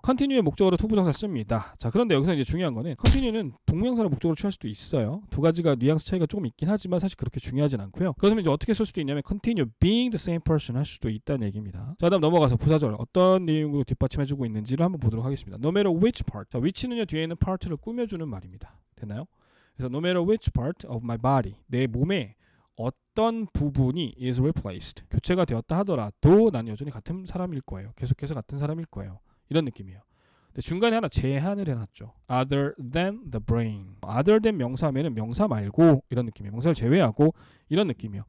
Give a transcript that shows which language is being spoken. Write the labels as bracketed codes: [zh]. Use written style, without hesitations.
[ko] continue의 목적어로 to 부정사 씁니다. 자, 그런데 여기서 이제 중요한 거는 continue는 동명사를 목적으로 취할 수도 있어요. 두 가지가 뉘앙스 차이가 조금 있긴 하지만 사실 그렇게 중요하진 않고요. 그렇다면 이제 어떻게 쓸 수도 있냐면 [en] continue being the same person [ko] 할 수도 있다는 얘기입니다. 자, 다음 넘어가서 부사절 어떤 내용으로 뒷받침해주고 있는지를 한번 보도록 하겠습니다. [en] No matter which part. [ko] 자, which는요 뒤에 있는 part를 꾸며주는 말입니다. 됐나요? 그래서 [en] no matter which part of my body. [ko] 내 몸의 어떤 부분이 [en] is replaced. [ko] 교체가 되었다 하더라도 난 여전히 같은 사람일 거예요. 계속해서 같은 사람일 거예요. 이런 느낌이에요. 중간에 하나 제한을 해놨죠. [en] Other than the brain. Other than [ko] 명사하면은 명사 말고 이런 느낌이에요. 명사를 제외하고 이런 느낌이요.